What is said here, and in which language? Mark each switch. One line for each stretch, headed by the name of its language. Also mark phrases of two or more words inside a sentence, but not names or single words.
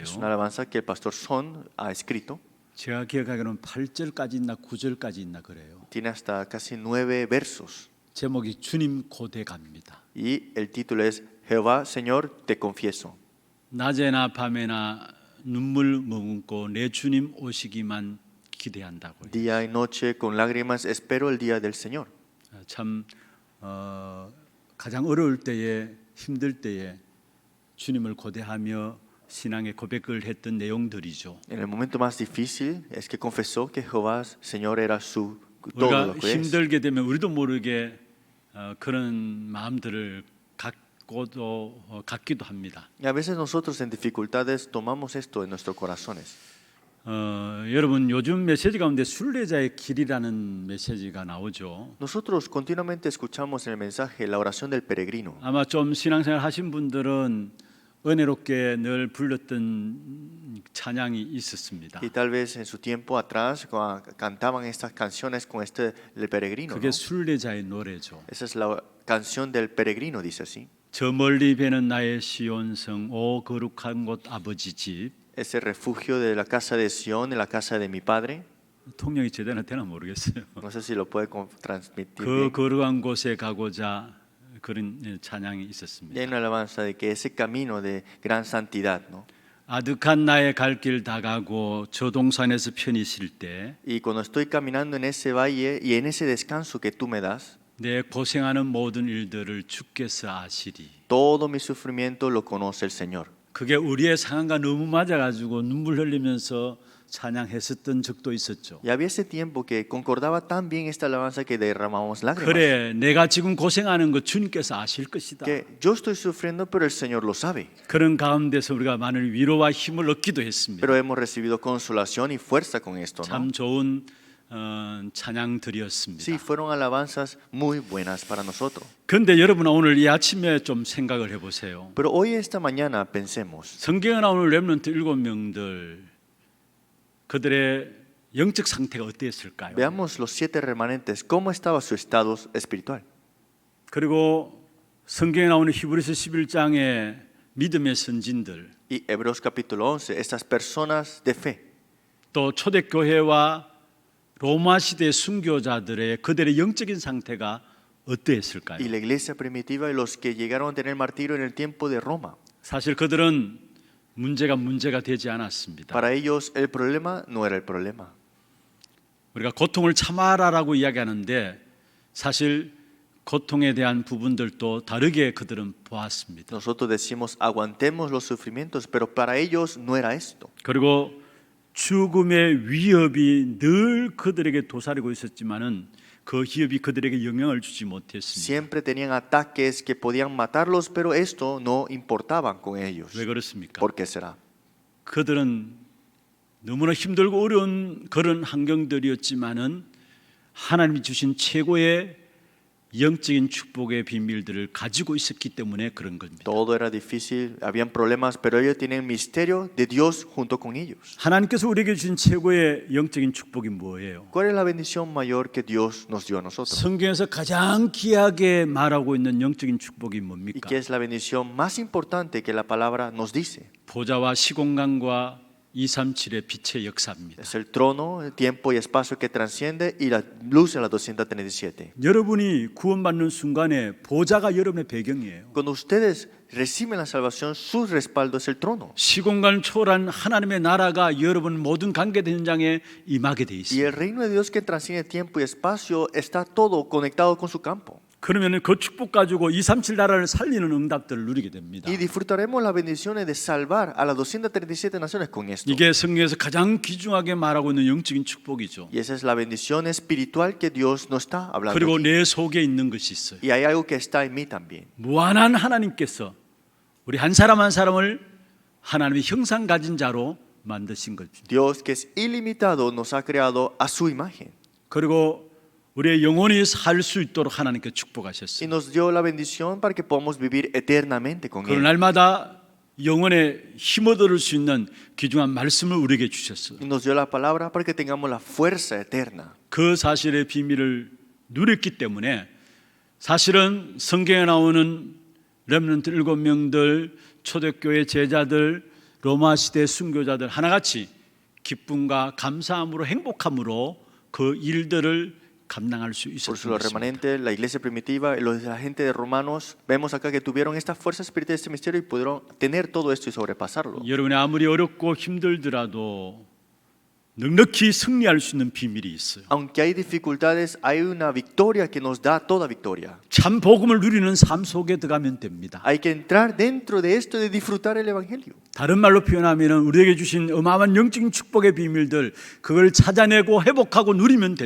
Spanish: Es una alabanza que el pastor Son ha escrito.
Korean: 제가 기억하기로는 8절까지 있나 9절까지 있나 그래요.
Spanish: Tiene hasta casi 9 versos.
Korean: 제목이 주님 고대 갑니다.
Spanish: Y el título es: Jehová, Señor, te confieso.
Korean: 낮에나 밤에나 눈물 머금고 내 주님 오시기만 기대한다고요.
Spanish: Día y noche con lágrimas espero el día del Señor.
Korean: 참 가장 어려울 때에 힘들 때에 주님을 고대하며 신앙의 고백을 했던 내용들이죠.
Spanish: En el momento más difícil es que confesó que Jehová, Señor, era su todo
Korean: 우리가
Spanish: lo que es.
Korean: 힘들게 되면 우리도 모르게 그런 마음들을 갖기도 합니다.
Spanish: Y a veces nosotros en dificultades tomamos esto en nuestros corazones.
Korean: 여러분 요즘 메시지 가운데 순례자의 길이라는 메시지가 나오죠.
Spanish: Nosotros continuamente escuchamos en el mensaje la oración del peregrino.
Korean: 아마 좀 신앙생활 하신 분들은 은혜롭게 늘 불렀던 찬양이 있었습니다.
Spanish: Y tal vez en su tiempo atrás cantaban estas canciones con el peregrino,
Korean: 그게
Spanish: ¿no?
Korean: 순례자의 노래죠.
Spanish: Esa es la canción del peregrino, dice así.
Korean: 저 멀리 배는 나의 시온성 오 거룩한 곳 아버지 집.
Spanish: Ese refugio de la casa de Sión, en la casa de mi padre.
Korean: 통역이 제대로 되나 모르겠어요.
Spanish: No sé si lo puede transmitir
Korean: 그
Spanish: bien.
Korean: 거룩한 곳에 가고자 그런 찬양이
Spanish: Y
Korean: 있었습니다.
Spanish: hay una alabanza de que ese camino de gran santidad, ¿no?
Korean: 아득한 나의 갈 길 다가고 저 동산에서 편히 쉴 때
Spanish: Y cuando estoy caminando en ese valle y en ese descanso que tú me das,
Korean: 내 고생하는 모든 일들을 주께서 아시리.
Spanish: todo mi sufrimiento lo conoce el Señor.
Korean: 그게 우리의 상황과 너무 맞아가지고 눈물 흘리면서 찬양했었던 적도 있었죠.
Spanish: Y había ese tiempo que concordaba tan bien esta alabanza que derramamos lágrimas.
Korean: 그래, 내가 지금 고생하는 거 주님께서 아실 것이다.
Spanish: Que yo estoy sufriendo, pero el Señor lo sabe.
Korean: 그런 가운데서 우리가 많은 위로와 힘을 얻기도 했습니다.
Spanish: Pero hemos recibido consolación y fuerza con esto, ¿no?
Korean: 참 좋은 찬양들이었습니다.
Spanish: Sí, fueron alabanzas muy buenas para nosotros.
Korean: 그런데 여러분 오늘 이 아침에 좀 생각을 해보세요.
Spanish: Pero hoy esta mañana pensemos,
Korean: 성경에 나오는 렘넌트 7명들 그들의 영적 상태가 어땠을까요?
Spanish: veamos los 7 remanentes, cómo estaba su estado espiritual.
Korean: 그리고 성경에 나오는 히브리서 11장의 믿음의 선진들
Spanish: Y Hebreos capítulo 11, estas personas de fe.
Korean: 또 초대교회와 로마 시대 순교자들의 그들의 영적인 상태가 어떠했을까요?
Spanish: Y la iglesia primitiva y los que llegaron a tener martirio en el tiempo de Roma.
Korean: 사실 그들은 문제가 되지 않았습니다.
Spanish: Para ellos el problema no era el problema.
Korean: 우리가 고통을 참아라라고 이야기하는데 사실 고통에 대한 부분들도 다르게 그들은 보았습니다.
Spanish: Nosotros decimos aguantemos los sufrimientos, pero para ellos no era esto.
Korean: 그리고 죽음의 위협이 늘 그들에게 도사리고 있었지만은 그 위협이 그들에게 영향을 주지 못했습니다.
Spanish: Siempre tenían ataques que podían matarlos, pero esto no importaba con ellos.
Korean: 왜 그렇습니까?
Spanish: ¿Por qué será?
Korean: 그들은 너무나 힘들고 어려운 그런 환경들이었지만은 하나님이 주신 최고의 영적인 축복의 비밀들을 가지고 있었기 때문에 그런 겁니다.
Spanish: Todo era difícil, habían problemas, pero ellos tienen el misterio de Dios junto con ellos.
Korean: 하나님께서 우리에게 주신 최고의 영적인 축복이 뭐예요?
Spanish: ¿Cuál es la bendición mayor que Dios nos dio a nosotros?
Korean: 성경에서 가장 귀하게 말하고 있는 영적인 축복이
Spanish: ¿Y
Korean: 뭡니까?
Spanish: qué es la bendición más importante que la palabra nos dice?
Korean: 보좌와 시공간과 237의 빛의 역사입니다.
Spanish: Es el trono, el tiempo y espacio que transciende y la luz en la 237.
Korean: 여러분이 구원받는 순간에 보좌가 여러분의 배경이에요.
Spanish: Cuando ustedes reciben la salvación, su respaldo es el trono.
Korean: 시공간을 초월한 하나님의 나라가 여러분 모든 관계된 현장에 임하게 돼
Spanish: Y
Korean: 있습니다.
Spanish: el reino de Dios que transciende tiempo y espacio está todo conectado con su campo.
Korean: 그러면 그 축복 가지고 237 나라를 살리는 응답들을 누리게 됩니다.
Spanish: Y disfrutaremos las bendiciones de salvar a las 237 naciones con esto.
Korean: 이게 성경에서 가장 귀중하게 말하고 있는 영적인 축복이죠.
Spanish: Y esa es la bendición espiritual que Dios nos está hablando.
Korean: 그리고
Spanish: aquí.
Korean: 내 속에 있는 것이 있어요.
Spanish: Y hay algo que está en mí también.
Korean: 무한한 하나님께서 우리 한 사람 한 사람을 하나님의 형상 가진 자로 만드신 것입니다.
Spanish: Dios que es ilimitado nos ha creado a su imagen.
Korean: 그리고 우리의 영혼이 살 수 있도록 하나님께
Spanish: Y
Korean: 축복하셨어요.
Spanish: nos dio la bendición para que podamos vivir eternamente con
Korean: 그
Spanish: Él.
Korean: 날마다 영혼에 힘 얻을 수 있는 귀중한 말씀을 우리에게 주셨어요.
Spanish: Y nos dio la palabra para que tengamos la fuerza eterna.
Korean: 그 사실의 비밀을 누렸기 때문에 사실은 성경에 나오는 렘넌트 7명들, 초대교회 제자들, 로마 시대 순교자들 하나같이 기쁨과 감사함으로 행복함으로 그 일들을 감당할 수
Spanish: Por eso
Korean: 있었습니다.
Spanish: los remanentes, la iglesia primitiva y la gente de Romanos, vemos acá que tuvieron esta fuerza espiritual de este misterio y pudieron tener todo esto y sobrepasarlo.
Korean: 여러분이 아무리 어렵고 힘들더라도 넉넉히 승리할 수 있는 비밀이 있어요.
Spanish: Aunque hay dificultades, hay una victoria que nos da toda victoria.
Korean: 참 복음을 누리는 삶 속에 들어가면 됩니다.
Spanish: Hay que entrar dentro de esto y de disfrutar el evangelio.
Korean: 다른 말로 표현하면 우리에게 주신 어마어마한 영적인 축복의 비밀들 그걸 찾아내고 회복하고 누리면 되는